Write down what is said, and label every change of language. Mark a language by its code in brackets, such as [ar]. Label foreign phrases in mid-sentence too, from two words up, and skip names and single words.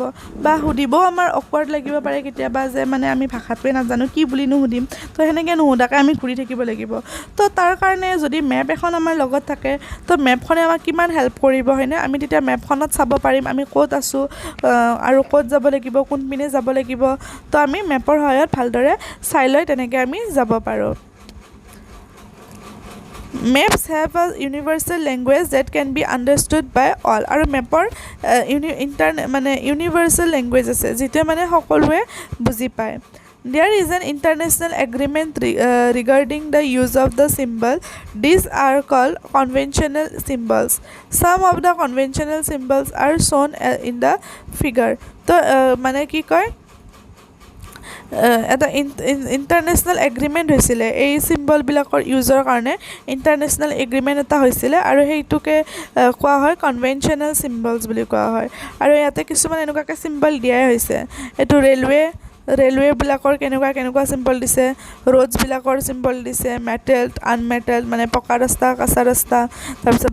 [as] বা সুধিবও আমাৰ অকৱাৰ্ড লাগিব পাৰে কেতিয়াবা যে মানে আমি ভাষাটোৱে নাজানো কি বুলি নুসুধিম তো সেনেকৈ নুসুধাকৈ আমি ঘূৰি থাকিব লাগিব তো তাৰ কাৰণে যদি মেপ এখন আমাৰ লগত থাকে তো মেপখনে আমাক কিমান হেল্প কৰিব হয়নে আমি তেতিয়া মেপখনত চাব পাৰিম আমি ক'ত আছোঁ আৰু ক'ত যাব লাগিব কোনপিনে যাব লাগিব তো আমি মেপৰ সহায়ত ভালদৰে চাই লৈ তেনেকৈ আমি যাব পাৰোঁ [en] Maps have a universal language that can be understood by all. [as] আৰু মেপৰ মানে [en] universal language [as] আছে যিটোৱে মানে সকলোৱে বুজি পায় [en] There is an international agreement regarding the use of the symbol. These are called conventional symbols. Some of the conventional symbols are shown in the figure. [as] তো মানে কি কয় এটা [en] international agreement [as] হৈছিলে এই চিম্বলবিলাকৰ ইউজৰ কাৰণে [en] international agreement [as] এটা হৈছিলে আৰু সেইটোকে কোৱা হয় [en] conventional symbols [as] বুলি কোৱা হয় আৰু ইয়াতে কিছুমান এনেকুৱাকৈ চিম্বল দিয়াই হৈছে এইটো ৰেলৱেবিলাকৰ কেনেকুৱা চিম্বল দিছে ৰোডছবিলাকৰ চিম্বল দিছে [en] metalled unmetalled [as] মানে পকা ৰাস্তা কাঁচা ৰাস্তা তাৰপিছত